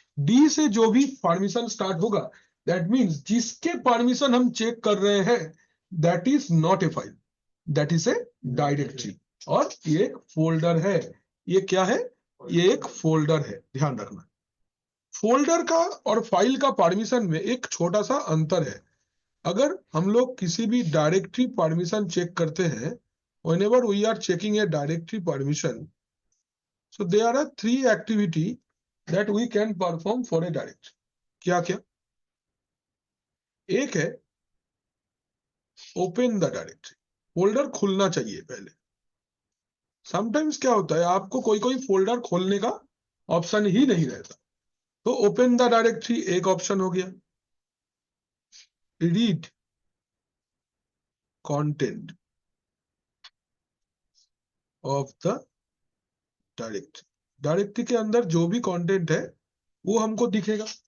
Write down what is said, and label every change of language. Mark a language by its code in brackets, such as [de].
[hi] D से जो भी परमिशन स्टार्ट होगा, [en] that means [hi] जिसके परमिशन हम चेक कर रहे हैं, [en] that is not a file, that is a directory, [hi] और ये एक फोल्डर है। ये क्या है? ये एक फोल्डर है, ध्यान रखना। फोल्डर का और फाइल का परमिशन में एक छोटा सा अंतर है। अगर हम लोग किसी भी डायरेक्टरी परमिशन चेक करते हैं, [en] whenever we are checking a directory permission, so there are 3 activity that we can perform for a directory. [hi] क्या क्या? एक है [en] open the directory, [hi] फोल्डर खुलना चाहिए पहले। समटाइम्स क्या होता है, आपको कोई कोई फोल्डर खोलने का ऑप्शन ही नहीं रहता, तो [en] open the directory [hi] एक ऑप्शन हो गया, [en] read content of the directory [hi] के अंदर जो भी कंटेंट है वो हमको दिखेगा।